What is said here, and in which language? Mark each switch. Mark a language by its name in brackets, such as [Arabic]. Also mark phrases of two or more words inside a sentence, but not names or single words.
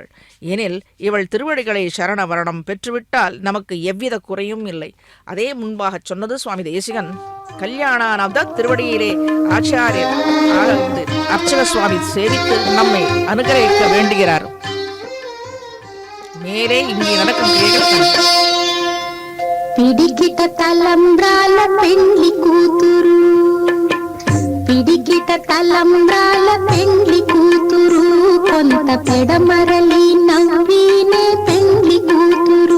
[Tamil] எனில் இவள் திருவடிகளை சரண வரணம் பெற்றுவிட்டால் நமக்கு எவ்வித குறையும் இல்லை. அதே முன்பாக சொன்னது சுவாமி தேசிகன். கல்யாணானந்த திருவடியிலே ஆச்சாரியர் ஆழ்ந்து அர்ச்சக சுவாமி சேவித்து நம்மை அனுகிரகிக்க வேண்டுகிறார். மேலே இங்கே நடக்கும் [Telugu] పిడికిట తలంబ్రాల పెండ్లి కూతురు, పిడికిట తలంబ్రాల పెండ్లి కూతురు, కొంత పెడమరలి నవ్వినే పెండ్లి కూతురు.